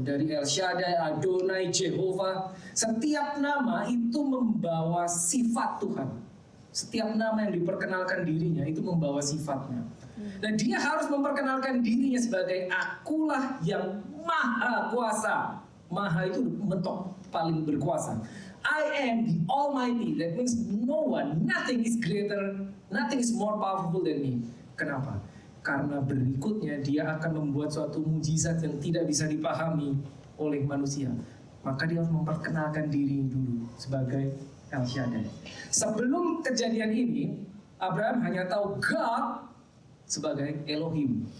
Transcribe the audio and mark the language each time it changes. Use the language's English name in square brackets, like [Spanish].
[Indonesian] Dari El Shaddai, Adonai, Jehovah. Setiap nama itu membawa sifat Tuhan. Setiap nama yang diperkenalkan dirinya itu membawa sifatnya. Dan dia harus memperkenalkan dirinya sebagai akulah yang maha kuasa. Maha itu mentok paling berkuasa. [English] I am the Almighty. That means no one, nothing is greater, nothing is more powerful than me. [Indonesian] Kenapa? Karena berikutnya dia akan membuat suatu mujizat yang tidak bisa dipahami oleh manusia. Maka dia harus memperkenalkan diri dulu sebagai El Shaddai. Sebelum kejadian ini, Abraham hanya tahu God sebagai Elohim.